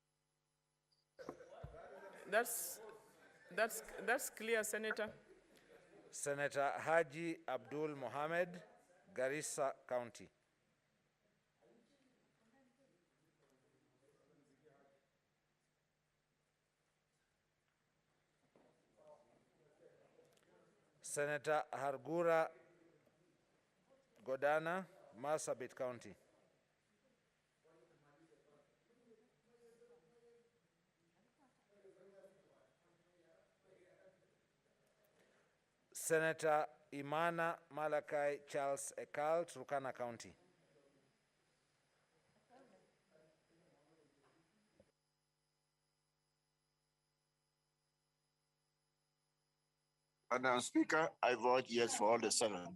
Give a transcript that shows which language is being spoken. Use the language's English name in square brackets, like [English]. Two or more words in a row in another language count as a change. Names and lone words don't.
[English] That's clear, Senator. Senator Haji Abdul Mohammed, Garissa County. Senator Hargura Godana, Marsabit County. Senator Imana Malakai Charles Ekal, Turkana County. Madam Speaker, I vote yes for all the 7.